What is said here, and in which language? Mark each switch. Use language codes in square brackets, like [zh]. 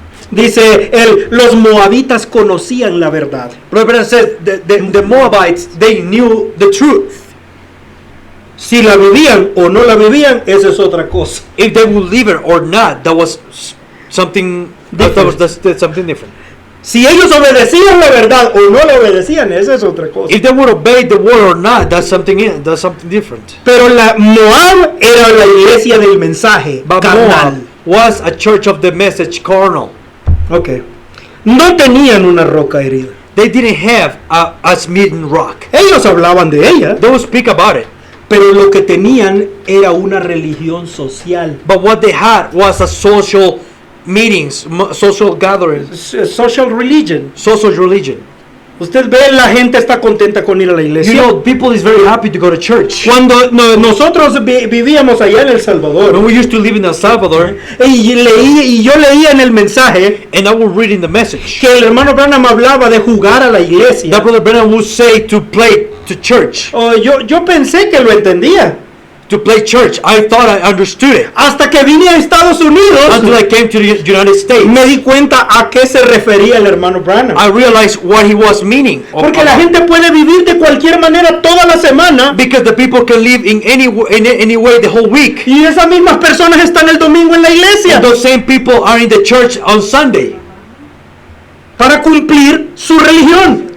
[es] Dice, los moabitas conocían la verdad. [en] Brother Branham says the Moabites, they knew the truth. [es] Si la vivían o no la vivían, esa es otra cosa. [en] If they would leave it or not, that was something that's something different. [es] Si ellos obedecían la verdad o no la obedecían, esa es otra cosa. [en] If they would obey the word or not, that's something different. [es] Pero la Moab era la iglesia del mensaje [en] But [es] carnal. [en] Moab was a church of the message carnal. Okay. [es] No tenían una roca herida. [en] They didn't have a smitten rock. [es] Ellos hablaban de ella, [en] They would speak about it. [es] pero lo que tenían era una religión social. [en] But what they had was a social meetings, social gatherings, Social religion. social religion. [es] Usted ve, la gente está contenta con ir a la [en] You [es] iglesia. [en] know, people is very happy to go to church. [es] Cuando nosotros vivíamos allá en El Salvador, [en] When we used to live in El Salvador, [es] y yo leía en el mensaje [en] and I would read in the message, [es] que el hermano Branham hablaba de jugar a la iglesia. [en] that Brother Branham would say to play to church. [es] Yo pensé que lo entendía. [en] To play church. I thought I understood it. [es] Hasta que vine a Estados Unidos, [en] Until I came to the United States, [es] me di cuenta a qué se refería el hermano Branham. [en] I realized what he was meaning. [es] Porque la gente puede vivir de cualquier manera toda la semana, [en] Because the people can live in any way the whole week. [es] y esas mismas personas están el domingo en la iglesia [en] And those same people are in the church on Sunday [es] para cumplir su religión.